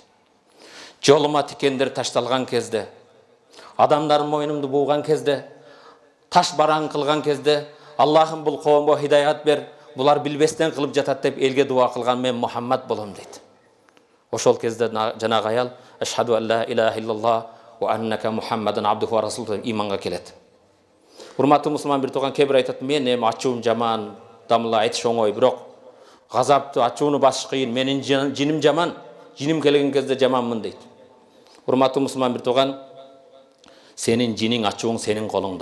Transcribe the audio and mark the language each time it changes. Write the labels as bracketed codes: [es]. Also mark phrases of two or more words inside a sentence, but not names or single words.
[ky] Жолума тикендер ташталган кезде, адамдар мойнумду буган кезде, таш бараң кылган кезде, Аллахым бул коомго хидаят бер, булар билбестен кылып жатат деп элге дуа кылган мен Мухаммад болом дейт. Ошол кезде жанагы аял [ar] أشهد أن لا إله إلا الله وأنك محمدا عبده ورسوله [ky] иманга келет. Урматтуу мусулман бир тууган, кээ бир айтат, мен эми ачуум жаман, дамла айтыш оңой, бирок газапты, ачууну басыш кыйын, менин жиним жаман, жиним келген кезде жаманмын дейт. Урматтуу мусулман бир тууган, сенин жиниң, ачууң сенин колуңда.